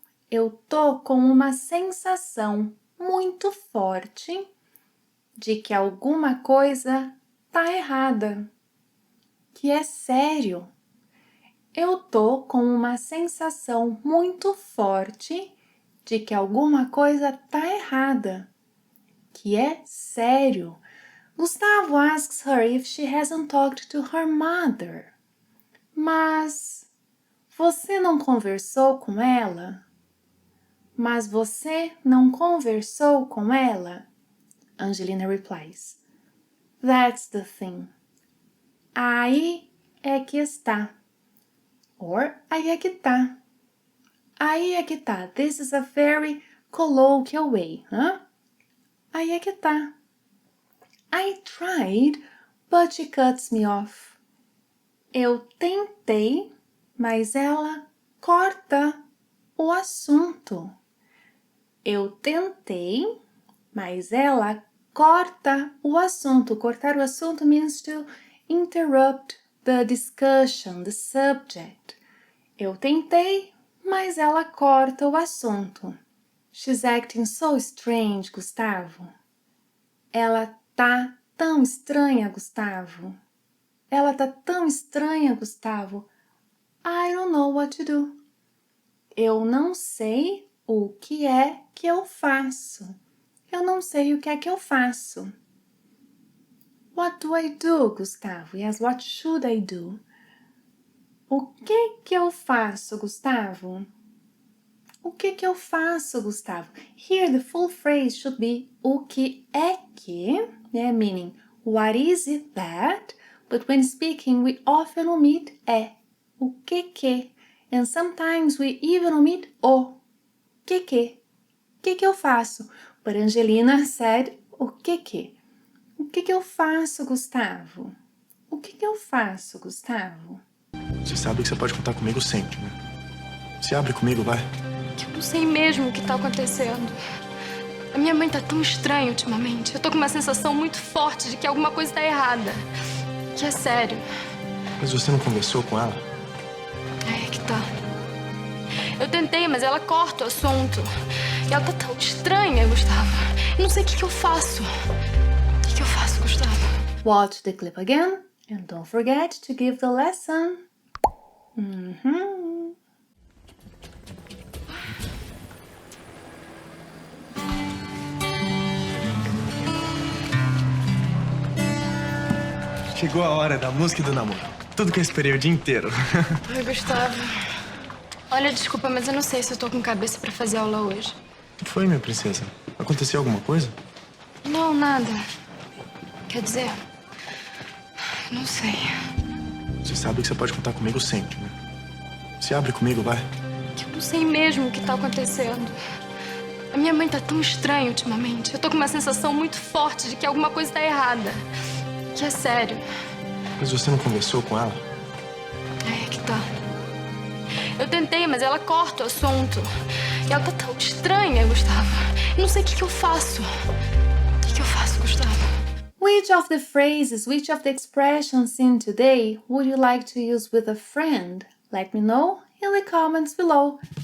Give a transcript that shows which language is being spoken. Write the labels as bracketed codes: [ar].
[pt] Eu tô com uma sensação muito forte de que alguma coisa tá errada, que é sério. Eu tô com uma sensação muito forte de que alguma coisa tá errada, que é sério. [en] Gustavo asks her if she hasn't talked to her mother. [pt] Mas você não conversou com ela? Mas você não conversou com ela? [en] Angelina replies. That's the thing. [pt] Aí é que está. Or aí é que tá. Aí é que tá. [en] This is a very colloquial way, huh? [pt] Aí é que tá. [en] I tried, but she cuts me off. [pt] Eu tentei, mas ela corta o assunto. Eu tentei, mas ela corta o assunto. Cortar o assunto [en] means to interrupt the discussion, the subject. [pt] Eu tentei, mas ela corta o assunto. [en] She's acting so strange, Gustavo. [pt] Ela tá tão estranha, Gustavo. Ela tá tão estranha, Gustavo. [en] I don't know what to do. [pt] Eu não sei o que é que eu faço. Eu não sei o que é que eu faço. [en] What do I do, Gustavo? Yes, what should I do? [pt] O que eu faço, Gustavo? O que eu faço, Gustavo? [en] Here the full phrase should be [pt] o que é que, [en] né? Meaning, what is it that? But when speaking, we often omit é. [pt] O que? [en] And sometimes we even omit o. [pt] Que? O que eu faço? [en] But Angelina said [pt] o que? O que eu faço, Gustavo? O que eu faço, Gustavo? Você sabe que você pode contar comigo sempre, né? Se abre comigo, vai. Que eu não sei mesmo o que tá acontecendo. A minha mãe tá tão estranha ultimamente. Eu tô com uma sensação muito forte de que alguma coisa tá errada. Que é sério. Mas você não conversou com ela? É que tá. Eu tentei, mas ela corta o assunto. E ela tá tão estranha, Gustavo. Eu não sei o que eu faço. O que eu faço, Gustavo? [en] Watch the clip again and don't forget to give the lesson. [pt] Chegou a hora da música e do namoro. Tudo que eu esperei o dia inteiro. Oi, Gustavo. Olha, desculpa, mas eu não sei se eu tô com cabeça pra fazer aula hoje. O que foi, minha princesa? Aconteceu alguma coisa? Não, nada. Quer dizer, não sei. Você sabe que você pode contar comigo sempre, né? Se abre comigo, vai. Que eu não sei mesmo o que tá acontecendo. A minha mãe tá tão estranha ultimamente. Eu tô com uma sensação muito forte de que alguma coisa tá errada. Que é sério. Mas você não conversou com ela? É que tá. Eu tentei, mas ela corta o assunto. E ela tá tão estranha, Gustavo. Eu não sei o que eu faço. O que eu faço, Gustavo? [en] Which of the phrases, which of the expressions seen today would you like to use with a friend? Let me know in the comments below.